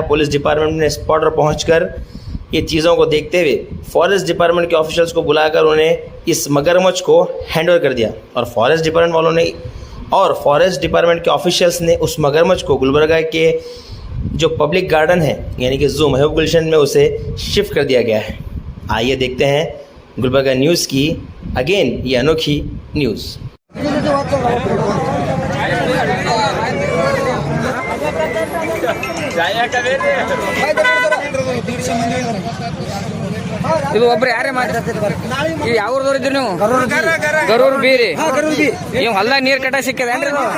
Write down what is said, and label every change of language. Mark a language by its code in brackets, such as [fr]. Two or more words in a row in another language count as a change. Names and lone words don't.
[en] police department [hi] ने स्पॉट पर पहुंचकर ये चीज़ों को देखते हुए [en] forest department [hi] के ऑफिशियल्स को बुलाकर उन्हें इस मगरमच्छ को हैंडओवर कर दिया और [en] forest department [hi] वालों ने और [en] forest department [hi] के ऑफिशियल्स ने उस मगरमच्छ को गुलबर्गा के जो [en] public garden [hi] है यानी कि जू महबूब गुलशन में उसे शिफ्ट कर दिया गया है। आइए देखते हैं गुलबर्गा न्यूज़ की अगेन ये अनोखी न्यूज़। [kn] ಇದು ಒಬ್ರು ಯಾರೇ ಮಾತಾಡ್ತಿದ್ರು ಯಾವ ಊರ್ದವ್ರು ಇದ್ರಿ ನೀವು? ಗರೂರ್ ಬೀರಿ ನೀವು ಹೊಲ್ದಾಗ ನೀರ್ ಕಟ್ಟ ಸಿಕ್ಕದೇನ್ರಿ?